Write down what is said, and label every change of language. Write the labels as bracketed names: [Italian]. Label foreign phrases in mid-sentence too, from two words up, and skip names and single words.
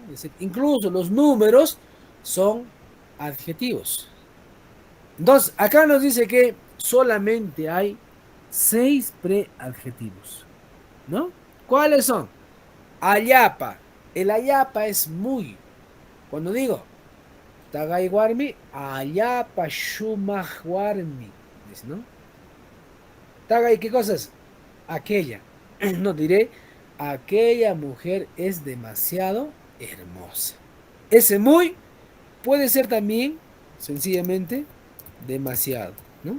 [Spanish] Incluso los números son adjetivos. Entonces, acá nos dice que solamente hay 6 preadjetivos, ¿no? ¿Cuáles son? Ayapa. El ayapa es muy. Cuando digo [Quechua] tagay warmi, ayapa shumaq warmi. [Spanish] Dice, ¿no? Tagay, ¿qué cosas? Aquella. No diré, aquella mujer es demasiado hermosa. Ese muy puede ser también, sencillamente, demasiado, ¿no?